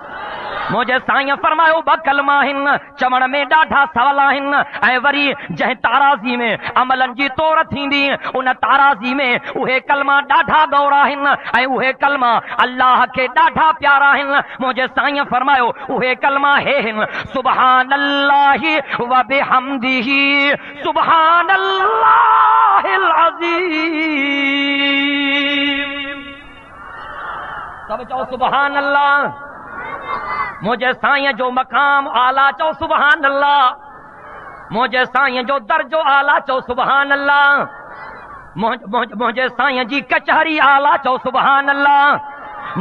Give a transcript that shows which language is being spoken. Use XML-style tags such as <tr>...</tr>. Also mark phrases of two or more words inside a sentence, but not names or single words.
<sd>मुंहिंजे साईं फरमायो ब कलमा आहिनि, चवण में ॾाढा सवला आहिनि। ऐं वरी जंहिं ताराज़ी में अमलनि जी तौर थींदी, उन ताराज़ी में उहे कलमा ॾाढा गौरा आहिनि ऐं उहे कलमा अल्लाह खे ॾाढा प्यारा आहिनि। मुंहिंजे साईं फरमायो उहे कलमा हे आहिनि,</sd> <ar>سبحان الله وبحمده سبحان الله العظيم.</ar> <sd>सब चओ</sd> <ar>سبحان الله.</ar> <sd>मुंहिंजे साईं जो मक़ाम आला, चओ</sd> <ar>سبحان الله.</ar> <sd>मुंहिंजे साईं जो दर्जो आला, चओ</sd> <ar>سبحان الله.</ar> <sd>मुंहिंजे साईं जी कचहरी आला, चओ</sd> <ar>سبحان الله.</ar>